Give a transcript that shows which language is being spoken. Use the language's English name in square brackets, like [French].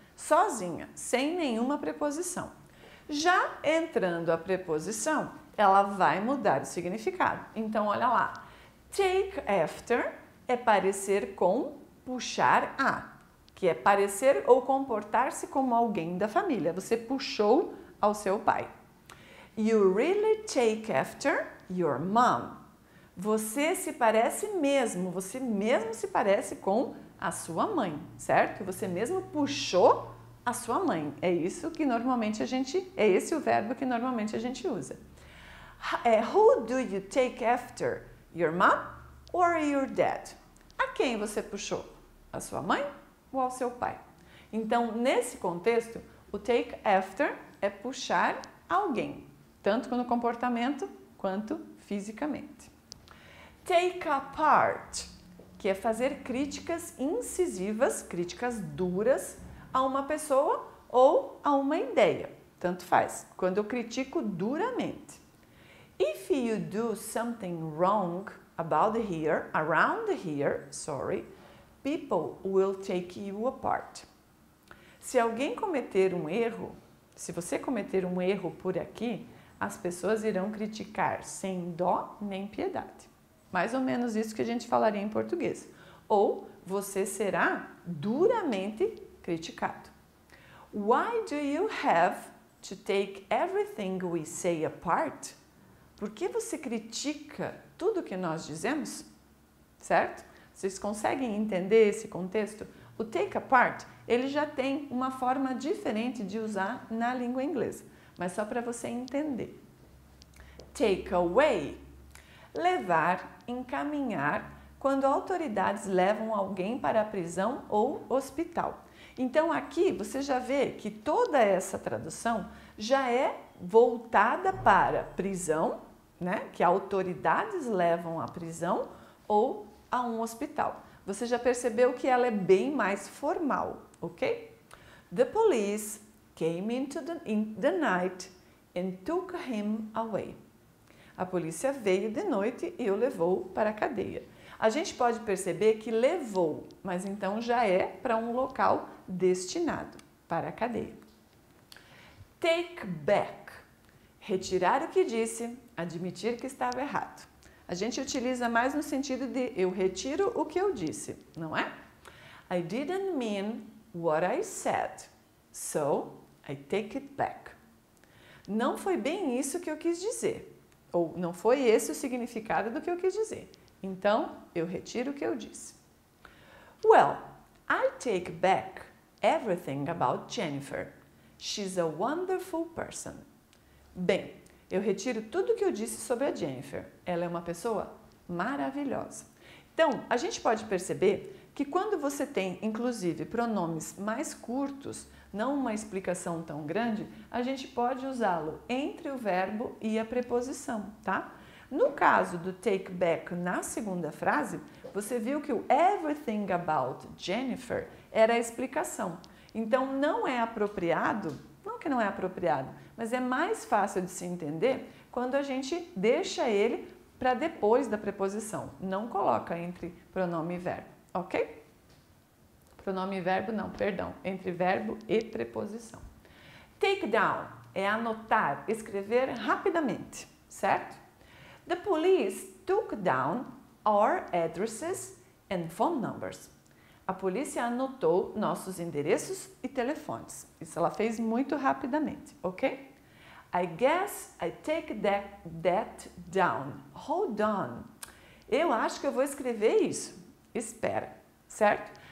[Portuguese] Sozinha, sem nenhuma preposição. Já entrando a preposição, ela vai mudar o significado. Então, olha lá, take after é parecer com, puxar a, que é parecer ou comportar-se como alguém da família. Você puxou ao seu pai. [English] You really take after your mom. [Portuguese] Você se parece mesmo, você mesmo se parece com a sua mãe, certo? Você mesmo puxou a sua mãe. É isso que normalmente é esse o verbo que normalmente a gente usa. [English] Who do you take after? Your mom or your dad? [Portuguese] A quem você puxou? A sua mãe ou ao seu pai? Então, nesse contexto, o take after é puxar alguém, tanto no comportamento quanto fisicamente. Take apart, que é fazer críticas incisivas, críticas duras a uma pessoa ou a uma ideia. Tanto faz, quando eu critico duramente. [English] If you do something wrong around here, people will take you apart. [Portuguese] Se alguém cometer um erro, se você cometer um erro por aqui, as pessoas irão criticar sem dó nem piedade. Mais ou menos isso que a gente falaria em português. Ou você será duramente criticado. [English] Why do you have to take everything we say apart? [Portuguese] Por que você critica tudo que nós dizemos? Certo? Vocês conseguem entender esse contexto? O take apart, ele já tem uma forma diferente de usar na língua inglesa, mas só para você entender. Take away, levar, encaminhar, quando autoridades levam alguém para a prisão ou hospital. Então aqui você já vê que toda essa tradução já é voltada para prisão, né? Que autoridades levam à prisão ou a um hospital. Você já percebeu que ela é bem mais formal, ok? [English] The police came in the night and took him away. [Portuguese] A polícia veio de noite e o levou para a cadeia. A gente pode perceber que levou, mas então já é para um local destinado, para a cadeia. Take back. Retirar o que disse, admitir que estava errado. A gente utiliza mais no sentido de eu retiro o que eu disse, não é? [English] I didn't mean what I said, so I take it back. [Portuguese] não foi bem isso que eu quis dizer. Ou não foi esse o significado do que eu quis dizer. Então, eu retiro o que eu disse. [English] Well, I take back everything about Jennifer. She's a wonderful person. [Portuguese] Bem, eu retiro tudo o que eu disse sobre a Jennifer. Ela é uma pessoa maravilhosa. Então, a gente pode perceber que quando você tem, inclusive, pronomes mais curtos, não uma explicação tão grande, a gente pode usá-lo entre o verbo e a preposição, tá? No caso do take back na segunda frase, você viu que o [English] everything about Jennifer [Portuguese] era a explicação. Então, não é apropriado, não que não é apropriado, mas é mais fácil de se entender quando a gente deixa ele para depois da preposição. Não coloca entre pronome e verbo, ok? Pronome e verbo não, perdão, entre verbo e preposição. Take down é anotar, escrever rapidamente, certo? [English] The police took down our addresses and phone numbers. [Portuguese] A polícia anotou nossos endereços e telefones. Isso ela fez muito rapidamente, ok? [English] I guess I take that down. Hold on. [Portuguese] Eu acho que eu vou escrever isso. Espera, certo?